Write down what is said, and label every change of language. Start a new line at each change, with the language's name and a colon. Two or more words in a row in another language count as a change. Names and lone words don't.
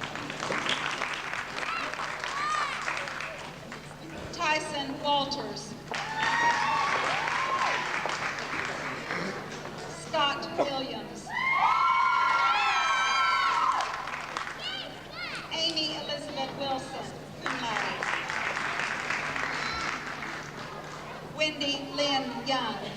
English: Tyson Walters. Scott Williams. Amy Elizabeth Wilson,
Latin: cum laude.
English: Wendy Lynn Young.